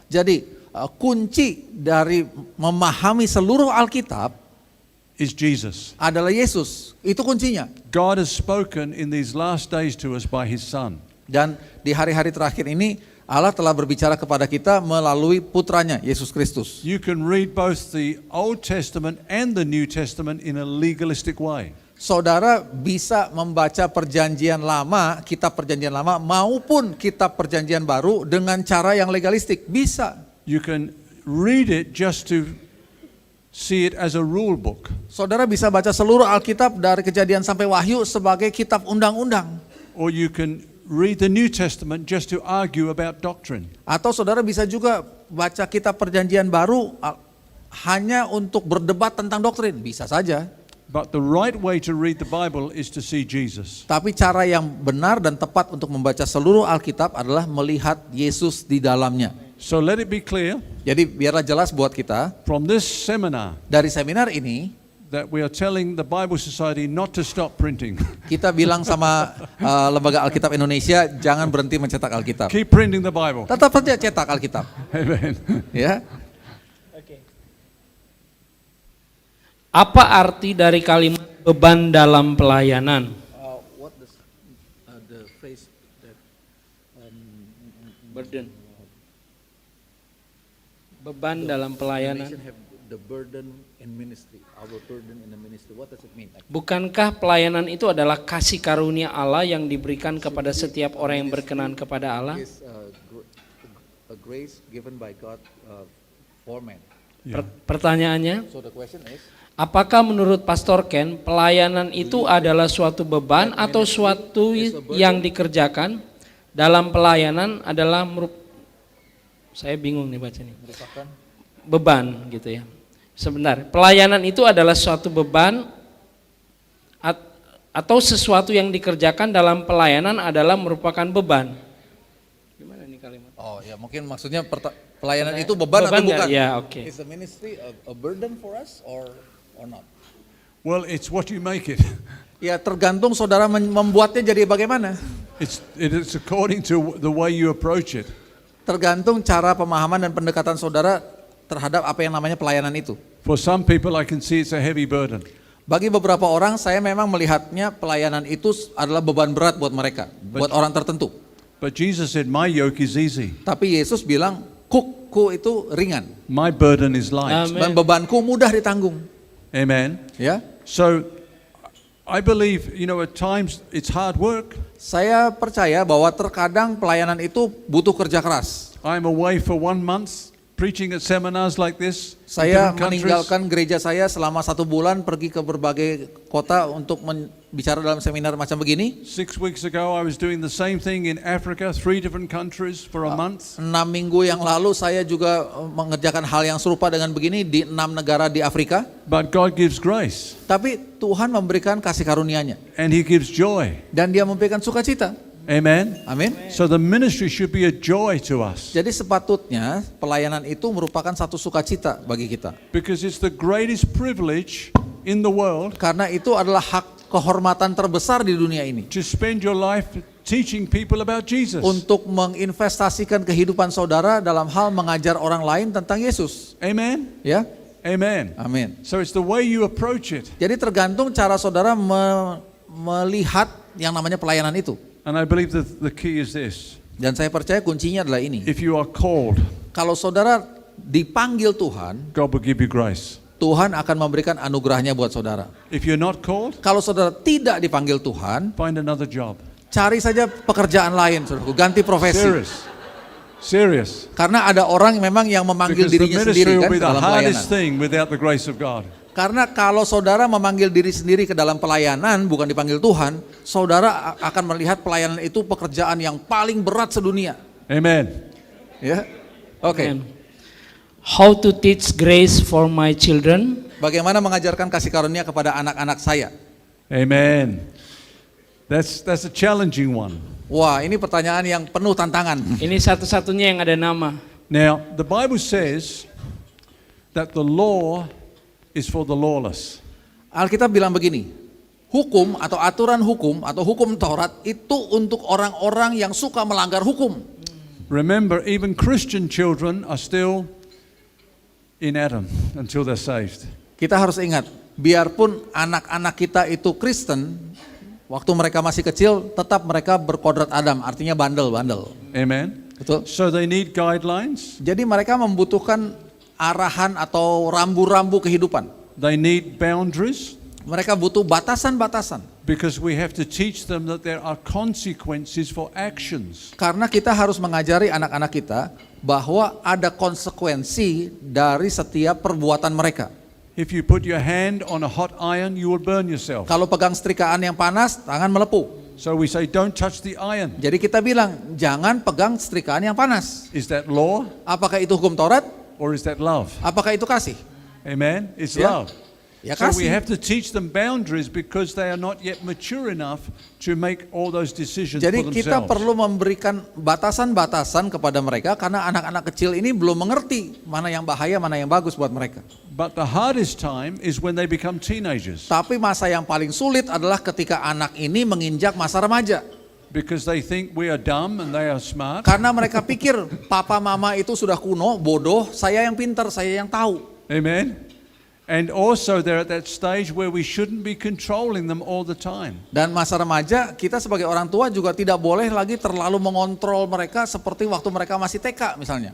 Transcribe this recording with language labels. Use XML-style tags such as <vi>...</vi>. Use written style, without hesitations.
<id>Jadi kunci dari memahami seluruh Alkitab</id> <en>is Jesus.</en> <id>adalah Yesus. Itu kuncinya.</id> <en>God has spoken in these last days to us by His Son.</en> <id>Dan di hari-hari terakhir ini Allah telah berbicara kepada kita melalui putranya, Yesus Kristus.</id> <en>You can read both the Old Testament and the New Testament in a legalistic way.</en> <id>Saudara bisa membaca perjanjian lama, kitab perjanjian lama maupun kitab perjanjian baru dengan cara yang legalistik. Bisa.</id> <en>You can read it just to see it as a rule book.</en> <id>Saudara bisa baca seluruh Alkitab dari Kejadian sampai Wahyu sebagai kitab undang-undang.</id> <en>Or you can read the New Testament just to argue about doctrine.</en> <id>Atau saudara bisa juga baca kitab perjanjian baru hanya untuk berdebat tentang doktrin. Bisa saja.</id> <en>But the right way to read the Bible is to see Jesus.</en> <id>Tapi cara yang benar dan tepat untuk membaca seluruh Alkitab adalah melihat Yesus di dalamnya.</id> <en>So let it be clear</en> <id>Jadi biarlah jelas buat kita,</id> <en>from this seminar</en> <id>dari seminar ini</id> <en>that we are telling the Bible Society not to stop printing.</en> <id>kita bilang sama Lembaga Alkitab Indonesia jangan berhenti mencetak Alkitab.</id> <en>Keep printing the Bible.</en> <id>Tetap saja cetak Alkitab.</id> <en>Amen.</en> <id>Ya. Apa arti dari kalimat beban dalam pelayanan?</id> <en>What the phrase that Burden.</en> <id>Beban dalam pelayanan.</id> <en>have the burden in ministry, our burden in the ministry. What does it mean?</en> <id>Bukankah pelayanan itu adalah kasih karunia Allah yang diberikan kepada setiap orang yang berkenan kepada Allah?</id> <en>Is a grace given by God for man.</en> <id>Pertanyaannya,</id> <en>So the question is,</en> <id>apakah menurut Pastor Ken pelayanan itu adalah suatu beban atau suatu yang dikerjakan? Dalam pelayanan adalah saya bingung nih baca nih. Beban gitu ya. Sebentar, pelayanan itu adalah suatu beban atau sesuatu yang dikerjakan dalam pelayanan adalah merupakan beban. Gimana nih kalimat? oh ya mungkin maksudnya pelayanan itu beban atau bukan? Ya, oke.</id> <en>Is the ministry a burden for us or not? Well, it's what you make it.</en> <id>Ya tergantung saudara membuatnya jadi bagaimana.</id> <en>It's according to the way you approach it.</en> <id>Tergantung cara pemahaman dan pendekatan saudara terhadap apa yang namanya pelayanan itu.</id> <en>For some people, I can see it's a heavy burden.</en> <id>Bagi beberapa orang saya memang melihatnya pelayanan itu adalah beban berat buat mereka, buat orang tertentu.</id> <en>But Jesus said, "My yoke is easy.</en> <id>Tapi Yesus bilang, kukku itu ringan</id> <en>My burden is light." Amen.</en> <id>dan bebanku mudah ditanggung.</id> <en>Amen.</en> <id>Ya,</id> <en>So, I believe, at times it's hard work.</en> <id>saya percaya bahwa terkadang pelayanan itu butuh kerja keras.</id> <en>I'm away for 1 month preaching at seminars like this. in</en> <id>Saya</id> <en>different countries.</en> <id>meninggalkan gereja saya selama 1 bulan pergi ke berbagai kota untuk bicara dalam seminar macam begini.</id> <en>6 weeks ago, I was doing the same thing in Africa, 3 different countries for a month.</en> <id>6 minggu yang lalu saya juga mengerjakan hal yang serupa dengan begini di 6 negara di Afrika.</id> <en>But God gives grace</en> <id>Tapi Tuhan memberikan kasih karunia-Nya</id> <en>and He gives joy.</en> <id>dan Dia memberikan sukacita.</id> <en>Amen.</en> <id>Amin.</id> <en>So the ministry should be a joy to us</en> <id>Jadi sepatutnya pelayanan itu merupakan satu sukacita bagi kita.</id> <en>because it's the greatest privilege in the world</en> <id>Karena itu adalah hak kehormatan terbesar di dunia ini.</id> <en>to spend your life teaching people about Jesus.</en> <id>Untuk menginvestasikan kehidupan saudara dalam hal mengajar orang lain tentang Yesus.</id> <en>Amen.</en> <id>Ya,</id> <en>Amen.</en> <id>amin.</id> <en>So it's the way you approach it.</en> <id>Jadi tergantung cara saudara melihat yang namanya pelayanan itu.</id> <en>And I believe that the key is this.</en> <id>Dan saya percaya kuncinya adalah ini.</id> <en>If you are called,</en> <id>Kalau saudara dipanggil Tuhan,</id> <en>God will give you grace.</en> <id>Tuhan akan memberikan anugerahnya buat saudara.</id> <en>If you're not called,</en> <id>Kalau saudara tidak dipanggil Tuhan,</id> <en>find another job.</en> <id>cari saja pekerjaan lain, saudaraku, ganti profesi.</id> <en>Serious.</en> <id>Karena ada orang memang yang memanggil</id> <en>Because the</en> <id>dirinya</id> <en>ministry</en> <id>sendiri</id> <en>will</en> <id>kan</id> <en>be the</en> <id>dalam</id> <en>hardest</en> <id>pelayanan.</id> <en>thing without the grace of God.</en> <id>Karena kalau saudara memanggil diri sendiri ke dalam pelayanan, bukan dipanggil Tuhan, saudara akan melihat pelayanan itu pekerjaan yang paling berat sedunia.</id> <en>Amen.</en> <id>Ya, oke.</id> <en>Amen. How to teach grace for my children?</en> <id>Bagaimana mengajarkan kasih karunia kepada anak-anak saya?</id> <en>Amen. That's a challenging one.</en> <id>Wah, ini pertanyaan yang penuh tantangan. Ini satu-satunya yang ada nama.</id> <en>Now, the Bible says that the law is for the lawless.</en> <id>Alkitab bilang begini, hukum atau aturan hukum atau hukum Taurat itu untuk orang-orang yang suka melanggar hukum.</id> <en>Remember, even Christian children are still in Adam until they're saved.</en> <id>Kita harus ingat, biarpun anak-anak kita itu Kristen, waktu mereka masih kecil, tetap mereka berkodrat Adam, artinya bandel-bandel.</id> <en>Amen.</en> <id>Betul?</id> <en>So they need guidelines,</en> <id>Jadi mereka membutuhkan arahan atau rambu-rambu kehidupan.</id> <en>they need boundaries,</en> <id>Mereka butuh batasan-batasan.</id> <en>because we have to teach them that there are consequences for actions.</en> <id>Karena kita harus mengajari anak-anak kita bahwa ada konsekuensi dari setiap perbuatan mereka.</id> <en>If you put your hand on a hot iron, you will burn yourself.</en> <id>Kalau pegang setrikaan yang panas, tangan melepuh.</id> <en>So we say, don't touch the iron.</en> <id>Jadi kita bilang, jangan pegang setrikaan yang panas.</id> <en>Is that law</en> <id>Apakah itu hukum Taurat?</id> <en>or is that love?</en> <id>Apakah itu kasih?</id> <en>Amen. It's</en> <id>Ya.</id> <en>love.</en> <id>Ya</id> <en>So we</en> <id>kasih.</id> <en>have to teach them boundaries because they are not yet mature enough to make all those decisions</en> <id>Jadi</id> <en>for</en> <id>kita</id> <en>themselves.</en> <id>perlu memberikan batasan-batasan kepada mereka karena anak-anak kecil ini belum mengerti mana yang bahaya, mana yang bagus buat mereka.</id> <en>But the hardest time is when they become teenagers</en> <id>Tapi masa yang paling sulit adalah ketika anak ini menginjak masa remaja.</id> <en>because they think we are dumb and they are smart.</en> <id>Karena mereka pikir papa mama itu sudah kuno, bodoh, saya yang pintar, saya yang tahu.</id> <en>Amen. And also they're at that stage where we shouldn't be controlling them all the time.</en> <id>Dan masa remaja, kita sebagai orang tua juga tidak boleh lagi terlalu mengontrol mereka seperti waktu mereka masih TK misalnya.</id>